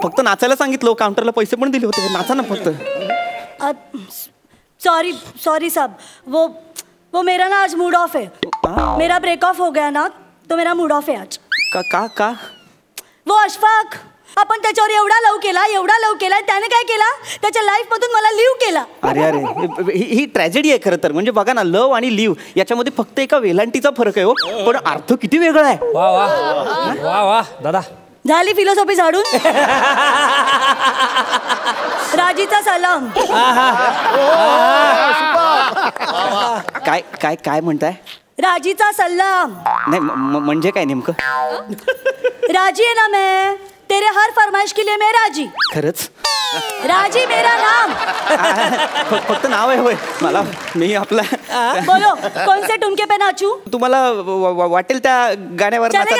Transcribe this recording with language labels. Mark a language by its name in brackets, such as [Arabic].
[Marathi] फक्त नाचायला सांगितलं, काउंटरला पैसे पण दिले होते. नाचा ना फक्त. [Hindi] सॉरी साहब, वो मेरा ना आज मूड ऑफ है. मेरा ब्रेक ऑफ हो गया ना तो मेरा मूड ऑफ है आज. [Marathi] का वो अशफाक, आपण त्याच्यावर एवढा लव केला, त्याने काय केला त्याच्या लाईफ मधून मला लिव्ह केला. अरे ही ट्रॅजेडी आहे खरं तर. म्हणजे बघा ना, लव आणि लिव्ह याच्यामध्ये फक्त एका वेलांटीचा फरक आहे हो, पण अर्थ किती वेगळा आहे. वा वा वा वा दादा. झाली फिलॉसॉफी झाडून. राजीचा सलाम. काय काय काय म्हणताय? राजीचा सलाम. नाही म्हणजे काय नेमकं? [Hindi] राजी है ना मैं, तेरे हर फरमाइश के लिए मैं राजी. [Marathi] खरंच? [Hindi] राजी मेरा नाम. [Marathi] फक्त नाव आहे होय मला. मी आपला [Hindi] बोलो कौन से ठुमके पे नाचू? [Marathi] तुम्हाला वाटेल त्या गाण्यावर